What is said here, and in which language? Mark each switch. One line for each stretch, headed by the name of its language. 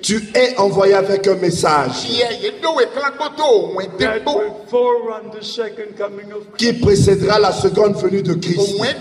French: Tu es envoyé avec un message
English: that will forerun the second coming of Christ.
French: Qui précédera la seconde venue de Christ.